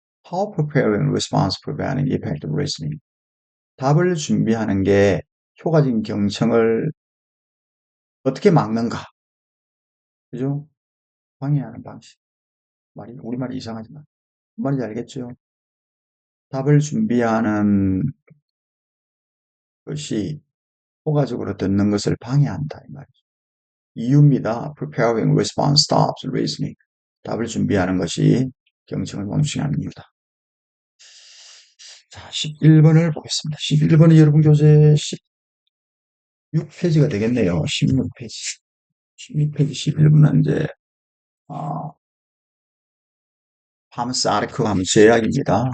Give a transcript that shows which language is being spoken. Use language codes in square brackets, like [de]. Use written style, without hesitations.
[en] How preparing response preventing effective listening. [ko] 답을 준비하는 게 효과적인 경청을 어떻게 막는가? 그죠? 방해하는 방식. 우리말이 이상하지만. 뭔 말인지 알겠죠? 답을 준비하는 것이 효과적으로 듣는 것을 방해한다. 이 말이죠. 이유입니다. [en] Preparing response stops listening. [ko] 답을 준비하는 것이 경청을 멈추게 하는 이유다. 자, 11번을 보겠습니다. 11번이 여러분 교재 16페이지가 되겠네요. 16페이지. 16페이지 11번은 이제, 하면스 아르크 하면 제약입니다.